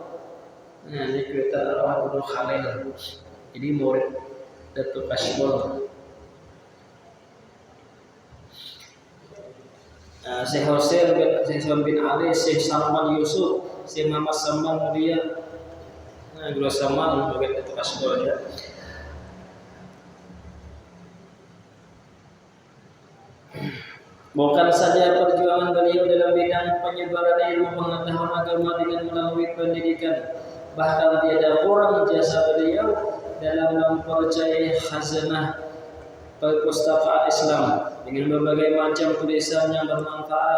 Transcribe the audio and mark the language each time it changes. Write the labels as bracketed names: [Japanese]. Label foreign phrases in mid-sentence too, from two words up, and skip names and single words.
[Indonesian] Nah, ini kita Abdul Khalil. Jadi murid Datuk Kasyul. Syekh Hussein bin Ali, Syekh Salman Yusuf, Syekh Muhammad Saman Mulia. Nah, Guru Saman bagian Datuk Kasyul ya. Bukan saja perjuangan beliau dalam bidang penyebaran ilmu pengetahuan agama dengan melalui pendidikan, bahkan tiada kurang jasa beliau dalam mempercayai khazanah perpustakaan Islam dengan berbagai macam tulisan yang bermanfaat.